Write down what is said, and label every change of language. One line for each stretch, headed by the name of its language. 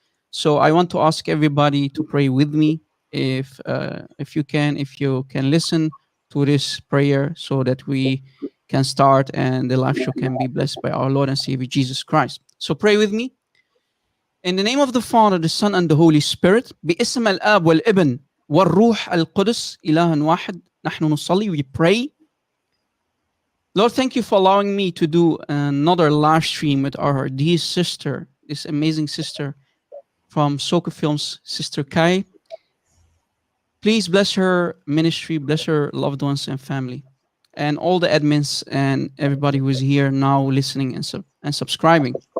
English: So I want to ask everybody to pray with me, if you can listen to this prayer, so that we can start and the live show can be blessed by our Lord and Savior Jesus Christ. So pray with me. In the name of the Father, the Son, and the Holy Spirit.
Arabic: باسم الآب والابن والروح القدس إله واحد نحن نصلي.
English: We pray. Lord, thank you for allowing me to do another live stream with our dear sister, this amazing sister from Soccer Films, Sister Kai. Please bless her ministry, bless her loved ones and family, and all the admins and everybody who is here now listening and subscribing.